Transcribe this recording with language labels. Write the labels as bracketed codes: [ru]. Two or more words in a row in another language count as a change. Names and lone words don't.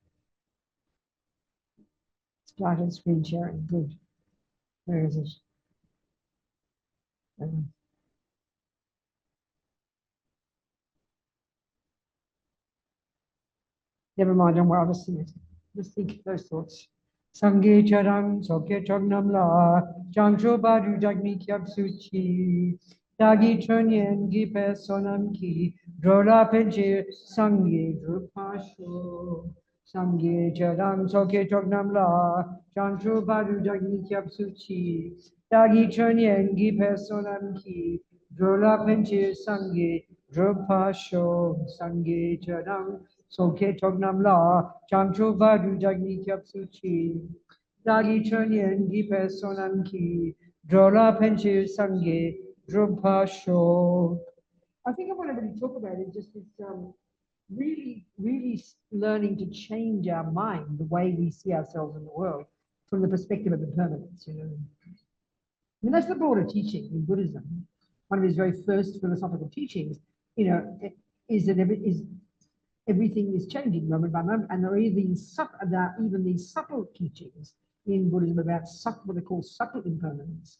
[en] Started screen sharing, good. Where is it? Never mind, don't worry, I'll just sing it. Just think those thoughts. [bo] སངས་རྒྱས་ཆོས་དང་ཚོགས་ཀྱི་མཆོག་རྣམས་ལ། བྱང་ཆུབ་བར་དུ་བདག་ནི་སྐྱབས་སུ་མཆི། བདག་གིས་སྦྱིན་སོགས་བགྱིས་པའི་བསོད་ནམས ཀྱིས། འགྲོ་ལ་ཕན་ཕྱིར་སངས་རྒྱས་འགྲུབ་པར་ཤོག། སངས་རྒྱས་ཆོས་དང་ཚོགས་ཀྱི་མཆོག་རྣམས་ལ། བྱང་ཆུབ་བར་དུ་བདག་ནི་སྐྱབས་སུ་མཆི། བདག་གིས་སྦྱིན་སོགས་བགྱིས་པའི་བསོད་ནམས་ཀྱིས། འགྲོ་ལ་ཕན་ཕྱིར་སངས་རྒྱས་འགྲུབ་པར་ཤོག། སངས་རྒྱས་ཆོས་དང་ཚོགས་ཀྱི་མཆོག་རྣམས་ལ། བྱང་ཆུབ་བར་དུ་བདག་ནི་སྐྱབས་སུ་མཆི། བདག་གིས་སྦྱིན་སོགས་བགྱིས་པའི་བསོད་ནམས་ཀྱིས། འགྲོ་ལ་ཕན་ཕྱིར་སངས་རྒྱས་འགྲུབ་པར་ཤོག. [en] I think I want to really talk about it, just this really learning to change our mind, the way we see ourselves in the world, from the perspective of impermanence, I mean, that's the broader teaching in Buddhism. One of his very first philosophical teachings, is that everything is changing moment by moment, and there are even these subtle teachings in Buddhism about what they call subtle impermanence.